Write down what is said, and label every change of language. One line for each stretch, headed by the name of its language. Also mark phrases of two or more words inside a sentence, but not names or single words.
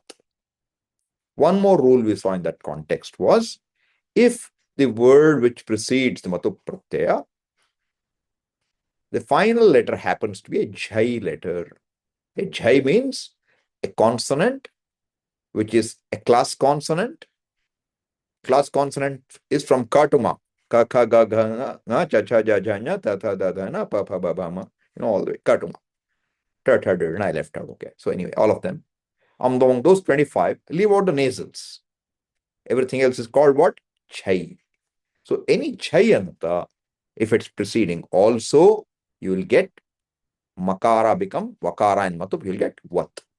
English: One more rule we saw in that context was, if the word which precedes the
Sanskrit: Matup pratyaya,
English: the final letter happens to be a Jhai letter. A Jhai means a consonant which is a class consonant. Class consonant is from ka to ma.
Sanskrit: Ka, ka, ga, ga, nga, cha, cha, ja, ja, nya, ta, ta, da, da, na, pa, pa, ba, ba, ma.
English: All the way. Ka to ma.
Sanskrit: Ta, ta, da,
English: I left out. Okay. So anyway, all of them. Among those 25, leave out the nasals. Everything else is called what? Chai. So any
Sanskrit: chai anta,
English: if it's preceding also, you will get makara become vakara and matup, you'll get vat.